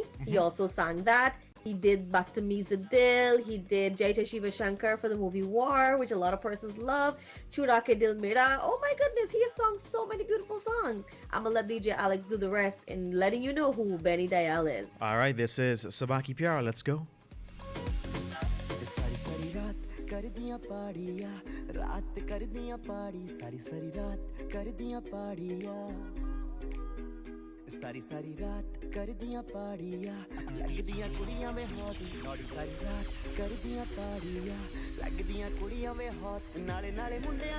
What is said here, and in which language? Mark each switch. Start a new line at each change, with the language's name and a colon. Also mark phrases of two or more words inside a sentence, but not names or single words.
English: He also sang that. He did Baptamiz Dil. He did Jai Jai Shiva Shankar for the movie War, which a lot of persons love. Chura Ke Dil Mera. Oh my goodness, he has sung so many beautiful songs. I'm gonna let DJ Alex do the rest in letting you know who Benny Dayal is. All right, this is Subah Ki Pyar. Let's go.
Punjabi: ਸਾਰੀ ਸਾਰੀ ਰਾਤ ਕਰ ਦਿਆਂ ਪਾੜੀਆ ਰਾਤ ਕਰ ਦਿਆਂ ਪਾੜੀ ਸਾਰੀ ਸਾਰੀ ਰਾਤ ਕਰ ਦਿਆਂ ਪਾੜੀਆ ਸਾਰੀ ਸਾਰੀ ਰਾਤ ਕਰ ਦਿਆਂ ਪਾੜੀਆ ਲੱਗ ਦਿਆਂ ਕੁੜੀਆਂ ਮੇਂ ਹੌਟ ਨੌੜੀ ਸਾਰੀ ਰਾਤ ਕਰ ਦਿਆਂ ਪਾੜੀਆ ਲੱਗ ਦਿਆਂ ਕੁੜੀਆਂ ਮੇਂ ਹੌਟ ਨਾਲੇ ਨਾਲੇ ਮੁੰਡੀਆਂ